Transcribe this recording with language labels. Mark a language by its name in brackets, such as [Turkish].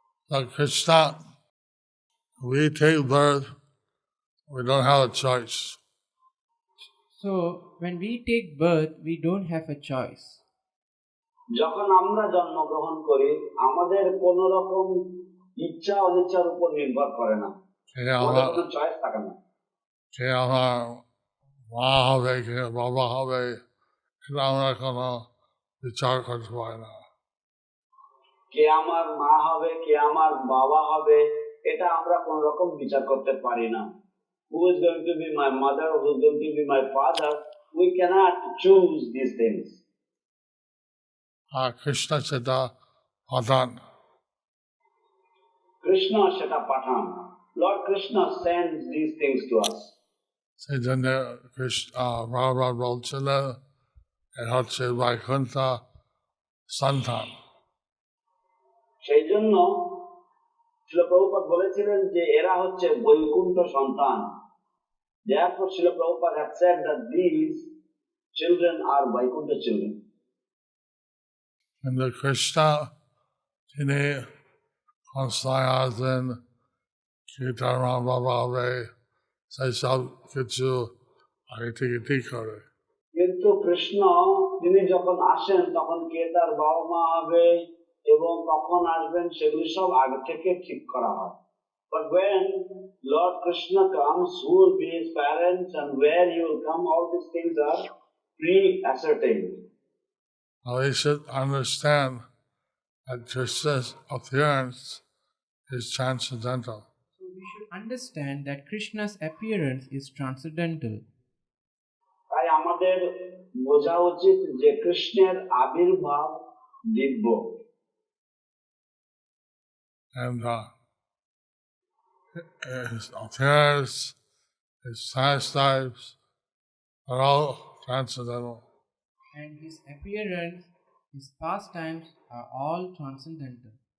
[English] Like Krishna, we take birth, we don't have a choice. So when we take birth, we don't have a choice. [Bangla] যখন আমরা জন্মগ্রহণ করি আমাদের কোন রকম ইচ্ছা অনিচ্ছার উপর নির্ভর করে না, আমাদের কোনো চয়েস থাকে না। কে আমার মা হবে, কে বাবা হবে, এটা আমরা কোনো বিচার করতে পারি না। কে আমার মা হবে, কে আমার বাবা হবে, এটা আমরা কোন রকম বিচার করতে পারি না। [English] Who is going to be my mother, who is going to be my father, we cannot choose these things. [Bangla] Krishna সেটা পাঠান। Krishna সেটা পাঠান। [English] Lord Krishna sends these things to us. [Bangla] সেই জন্য বারবার বলছিলেন এটা হচ্ছে বৈকুণ্ঠ সন্তান। সেই জন্য শ্রীল প্রভুপাদ বলেছিলেন যে এরা হচ্ছে বৈকুণ্ঠ সন্তান। [English] Therefore Srila Prabhupada had said that these children are Vaikuntha children. [Bangla] কিন্তু কৃষ্ণ তিনি সংস্থায় আসেন কি তার মা বাবা হবে সেই সব কিছু আগে থেকে ঠিক করে। কিন্তু কৃষ্ণ তিনি যখন আসেন তখন কে তার বাবা মা হবে এবং কখন আসবেন সেগুলি সব আগে থেকে ঠিক করা হয়। [English] But when Lord Krishna comes, who will be his parents and where he will come, all these things are pre-ascertained. We should understand that Krishna's appearance is transcendental. So we should understand that Krishna's appearance is transcendental. [Bangla] তাই আমাদের বোঝা উচিত যে কৃষ্ণের আবির্ভাব দিব্য। [English] And his appearance, his pastimes are all transcendental. And his appearance, his pastimes are all transcendental.